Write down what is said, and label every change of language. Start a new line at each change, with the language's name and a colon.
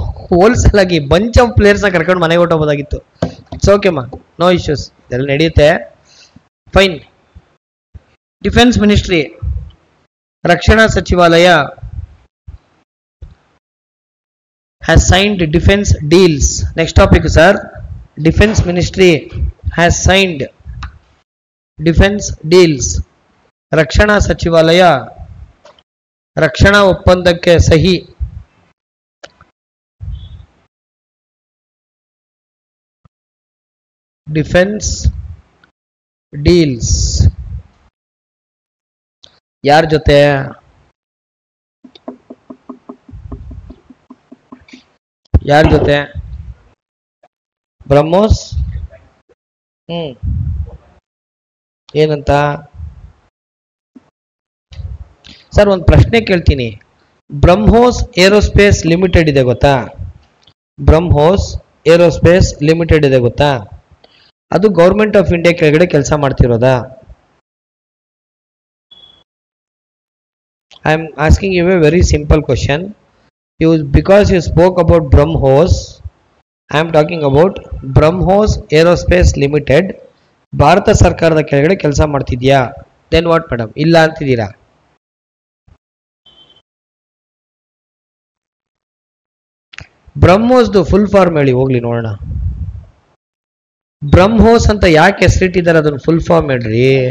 Kannada: Wholesale ಆಗಿ bunch of ಪ್ಲೇಯರ್ಸ್ನ ಕರ್ಕೊಂಡು ಮನೆಗೆ ಹೊಟ್ಟೋಗ್ಬೋದಾಗಿತ್ತು.
English: it's okay ಮಾ, no issues,
Kannada: ಇದೆಲ್ಲ ನಡೆಯುತ್ತೆ. ಫೈನ್.
English: defence ministry,
Kannada: ರಕ್ಷಣಾ ಸಚಿವಾಲಯ
English: has signed defense deals. Next topic sir, defense ministry has signed defense deals.
Kannada: ರಕ್ಷಣಾ ಸಚಿವಾಲಯ ರಕ್ಷಣಾ ಒಪ್ಪಂದಕ್ಕೆ ಸಹಿ. ಡಿಫೆನ್ಸ್ ಡೀಲ್ಸ್ ಯಾರ ಜೊತೆ? ಯಾರ ಜೊತೆ? ಬ್ರಹ್ಮೋಸ್. ಏನಂತ ಸರ್ ಒಂದು ಪ್ರಶ್ನೆ ಕೇಳ್ತೀನಿ. ಬ್ರಹ್ಮೋಸ್ ಏರೋಸ್ಪೇಸ್ ಲಿಮಿಟೆಡ್ ಇದೆ ಗೊತ್ತಾ? ಬ್ರಹ್ಮೋಸ್ ಏರೋಸ್ಪೇಸ್ ಲಿಮಿಟೆಡ್ ಇದೆ ಗೊತ್ತಾ? ಅದು ಗೌರ್ಮೆಂಟ್ ಆಫ್ ಇಂಡಿಯಾ ಕೆಳಗಡೆ ಕೆಲಸ ಮಾಡ್ತಿರೋದಾ?
English: I am asking you a very simple question. Because you spoke about BrahMos, I am talking about BrahMos Aerospace Limited.
Kannada: Bharat ಸರ್ಕಾರದ ಕೆಳಗಡೆ ಕೆಲಸ ಮಾಡ್ತಿದ್ಯಾ?
English: Then what madam?
Kannada: ಇಲ್ಲ ಅಂತಿದ್ದೀರಾ. ಬ್ರಹ್ಮೋಸ್ದು ಫುಲ್ ಫಾರ್ಮ್ ಹೇಳಿ ಹೋಗ್ಲಿ ನೋಡೋಣ. ಬ್ರಹ್ಮೋಸ್ ಅಂತ ಯಾಕೆ ಹೆಸರಿಟ್ಟಿದ್ದಾರೆ ಅದನ್ನು ಫುಲ್ ಫಾರ್ಮ್ ಹೇಳ್ರಿ.